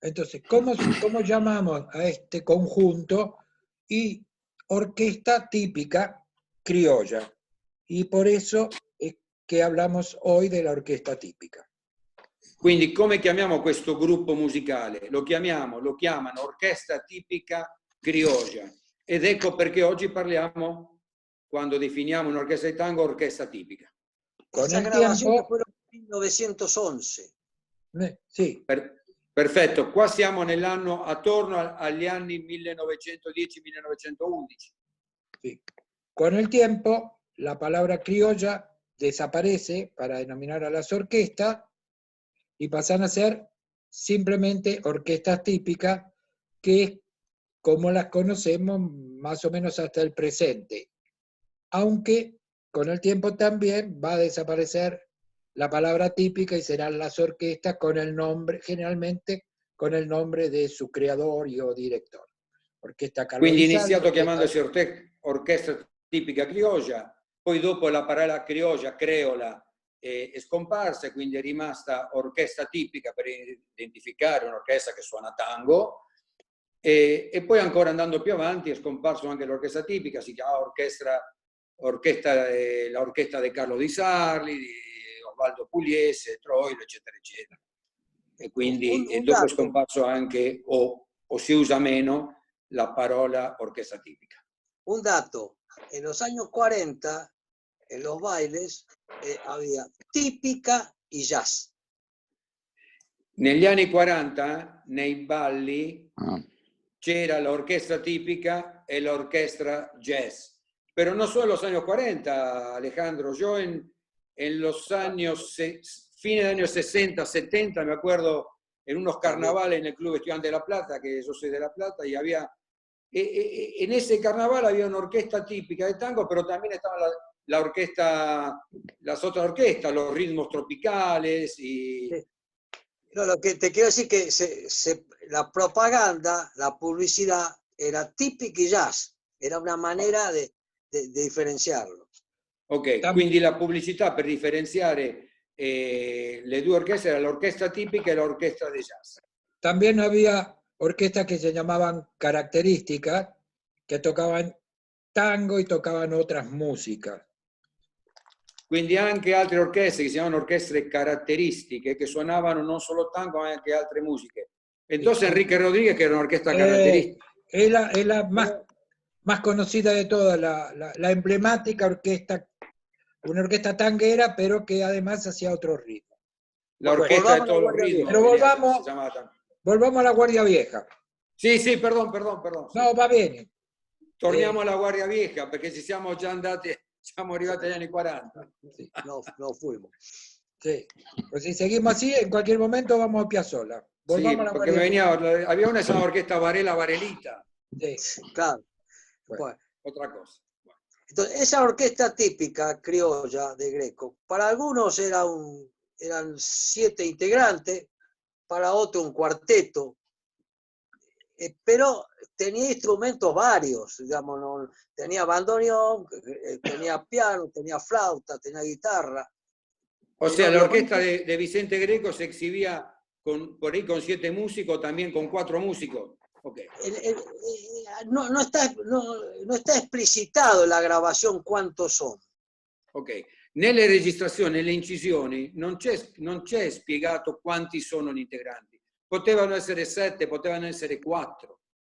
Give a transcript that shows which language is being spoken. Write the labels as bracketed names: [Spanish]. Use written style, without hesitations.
[Spanish] Entonces, ¿cómo llamamos a este conjunto? Y orquesta típica criolla. Y por eso es que hablamos hoy de la orquesta tipica. [Italian] Quindi come chiamiamo questo gruppo musicale? Lo chiamano orchestra tipica criolla. Ed ecco perché oggi parliamo, quando definiamo un'orchestra di tango, orchestra tipica. [Spanish] Con el tiempo, fue en 1911. [Italian] Sì. Perfetto, qua siamo nell'anno attorno agli anni 1910-1911. [Spanish] Sí. Con el tiempo, la palabra criolla desaparece para denominar a las orquestas y pasan a ser simplemente orquestas típicas, que es como las conocemos más o menos hasta el presente. Aunque con el tiempo también va a desaparecer la palabra típica y serán las orquestas con el nombre, generalmente con el nombre de su creador o director. Orquesta [Italian] Quindi iniziato chiamandosi orchestra tipica criolla, poi dopo la parola criolla, creola, è scomparsa, quindi è rimasta orchestra tipica per identificare un'orchestra che suona tango, e poi ancora andando più avanti è scomparso anche l'orchestra tipica, si chiama l'orchestra di Carlo Di Sarli, di Osvaldo Pugliese, Troilo, eccetera, eccetera. E quindi dopo è scomparso anche, o si usa meno, la parola orquesta típica. [Spanish] Un dato, en los años 40, en los bailes, había típica y jazz. [Italian] Negli anni 40, nei balli, c'era l'orchestra tipica e l'orchestra jazz. [Spanish] Pero no solo en los años 40, Alejandro, yo en los años, fines de años 60, 70, me acuerdo, en unos carnavales en el Club Estudiante de La Plata, que yo soy de La Plata, y había, en ese carnaval había una orquesta típica de tango, pero también estaba la orquesta, las otras orquestas, los ritmos tropicales, y No, lo que te quiero decir que la propaganda, la publicidad era típica y jazz, era una manera di differenziarlo. [Italian] Ok, quindi la pubblicità per differenziare le due orchestre era l'orchestra tipica e l'orchestra di jazz. [Spanish] También había orquestas que se llamaban características, que tocaban tango y tocaban otras músicas. [Italian] Quindi anche altre orchestre che si chiamano orchestre caratteristiche, che suonavano non solo tango ma anche altre musiche. [Spanish] Entonces Enrique Rodríguez, que era una orquesta característica. Es la más conocida de todas, la emblemática orquesta, una orquesta tanguera, pero que además hacía otro ritmo. La orquesta de todos los ritmos. Pero volvamos a la Guardia Vieja. [Italian] Sì, perdon. No, va bene. Torniamo alla Guardia Vieja, perché ci siamo già andati, siamo arrivati agli anni 40. [Spanish] Sí, no fuimos. Sí. Pues si seguimos así, en cualquier momento vamos a Piazzolla. Volvamos a la Guardia Vieja. Había una llamada orquesta Varela Varelita. Sí. Claro. Bueno, otra cosa. Entonces, esa orquesta típica criolla de Greco, para algunos eran 7 integrantes, para otros un cuarteto, pero tenía instrumentos varios, digamos, ¿no? Tenía bandoneón, tenía piano, tenía flauta, tenía guitarra. O sea, la orquesta de Vicente Greco se exhibía por ahí con 7 músicos, también con 4 músicos. [English] Okay. [Spanish] No está esplicitado en la grabación cuántos sono. [Italian] Ok, nelle registrazioni, nelle incisioni, non c'è spiegato quanti sono gli integranti. Potevano essere 7, potevano essere 4.